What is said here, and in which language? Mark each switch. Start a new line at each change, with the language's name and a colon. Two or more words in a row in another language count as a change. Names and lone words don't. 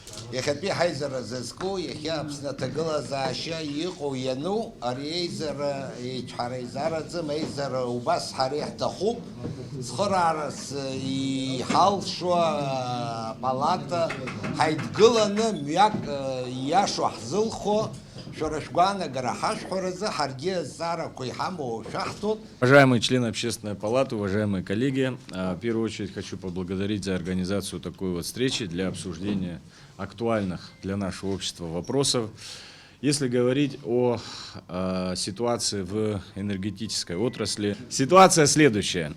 Abkhazian: Иахьатәи ҳаизара зызку, иахьа Аԥсны аҭагылазаашьа иҟоу иану, ари аизара еиҿҳара изаараӡам, аизара убас ҳара иаҳҭахуп, цхыраарас иҳалшо палата ҳаидгыланы мҩак иашо ҳзылхо, шәара шәгәаанагара ҳашәҳәаразы ҳаргьы азҵаарақәа иҳамоу шәаҳҭоит.
Russian: Уважаемые члены Общественной палаты, уважаемые коллеги, в первую очередь хочу поблагодарить за организацию такой вот встречи для обсуждения актуальных для нашего общества вопросов. Если говорить о ситуации в энергетической отрасли, ситуация следующая.